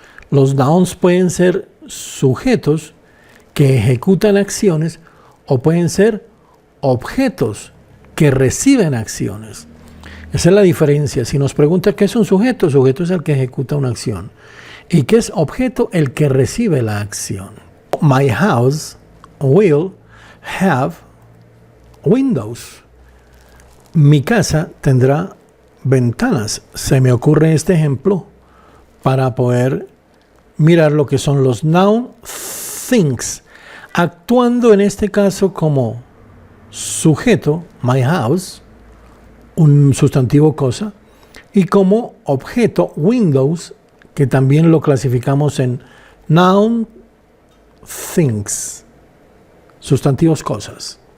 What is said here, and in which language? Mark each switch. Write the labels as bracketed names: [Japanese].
[Spanish] Los nouns pueden ser sujetos que ejecutan acciones o pueden ser objetos que reciben acciones. Esa es la diferencia. Si nos pregunta qué es un sujeto, sujeto es el que ejecuta una acción. ¿Y qué es objeto? El que recibe la acción. [English] My house will have windows. [Spanish] Mi casa tendrá ventanas. Se me ocurre este ejemplo para poder mirar lo que son los noun things, actuando en este caso como sujeto, [English] my house, [Spanish] un sustantivo cosa, y como objeto, windows, que también lo clasificamos en noun things, sustantivos cosas.